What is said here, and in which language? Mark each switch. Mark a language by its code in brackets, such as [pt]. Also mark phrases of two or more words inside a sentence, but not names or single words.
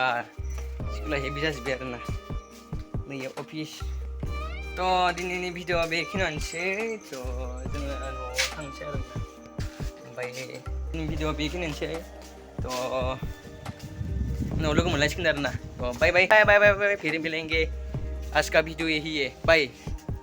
[brx] स्कुला हेभि जाजोब्बाय आरोना नैयाव अफिस थ' दिनैनि भिडिअ'आ बेखिनियानोसै थ' जोङो न'आव थांसै आरो ओमफ्राय दिनैनि भिडिअ'आ बेखिनियानोसै थ' उनाव लोगो मोनलायसिगोन आरोना थ' [hi] बाय फिर मिलेंगे आज का वीडियो यही है बाय